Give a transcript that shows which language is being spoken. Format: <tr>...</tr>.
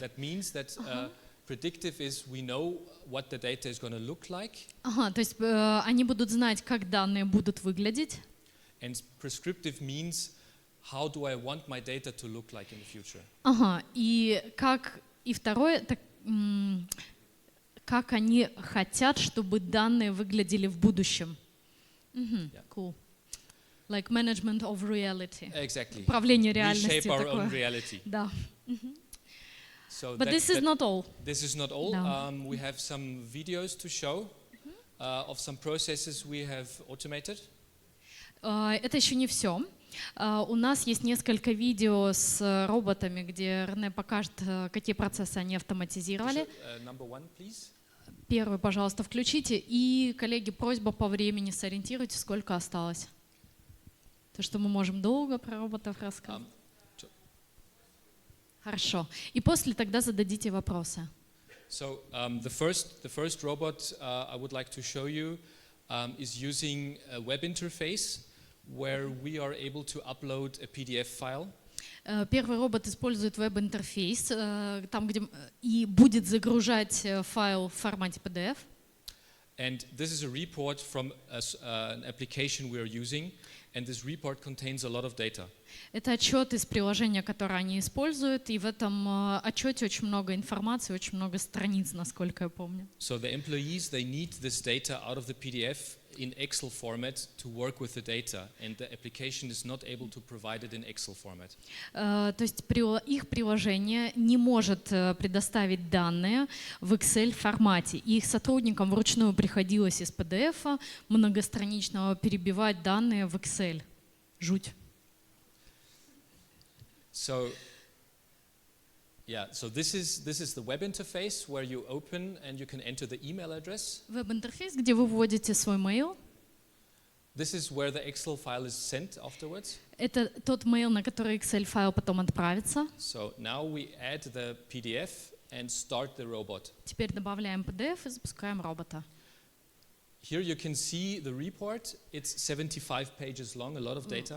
<en>That means that predictive is we know what the data is going to look like.</en> <ru>Ага, то есть они будут знать, как данные будут выглядеть.</ru> <en>And prescriptive means how do I want my data to look like in the future.</en> <ru>Ага, и второе, как они хотят, чтобы данные выглядели в будущем.</ru> <en>Cool. Like management of reality. Exactly.</en> <ru>Управление реальностью</ru> <en>Reshape our</en> <ru>такое.</ru> <en>own reality.</en> <ru>Да.</ru> <en>So But this is not all. This is not all. No. We have some videos to show of some processes we have automated.</en> <ru>Это еще не все. У нас есть несколько видео с роботами, где Рене покажет, какие процессы они автоматизировали.</ru> <en>Number one, please.</en> <ru>Первый, пожалуйста, включите. И, коллеги, просьба по времени, сориентируйте, сколько осталось. То, что мы можем долго про роботов рассказывать. Хорошо. И после тогда зададите вопросы.</ru> <en>So the first robot I would like to show you is using a web interface where we are able to upload a PDF file.</en> <ru>Первый робот использует веб-интерфейс, там, где и будет загружать файл в формате PDF.</ru> <en>And this is a report from an application we are using. And this report contains a lot of data.</en> <ru>Это отчет из приложения, которое они используют, и в этом отчете очень много информации, очень много страниц, насколько я помню.</ru> <en>So the employees, they need this data out of the PDF in Excel format to work with the data, and the application is not able to provide it in Excel format.</en> <ru>То есть их приложение не может предоставить данные в Excel формате. И их сотрудникам вручную приходилось из PDF многостраничного перебивать данные в Excel. Жуть.</ru> <en>So this is the web interface where you open and you can enter the email address.</en> <ru>Веб-интерфейс, где вы вводите свой mail.</ru> <en>This is where the Excel file is sent afterwards.</en> <ru>Это тот mail, на который Excel-файл потом отправится.</ru> <en>So now we add the PDF and start the robot.</en> <ru>Теперь добавляем PDF и запускаем робота.</ru> <en>Here you can see the report. It's 75 pages long, a lot of data.</en>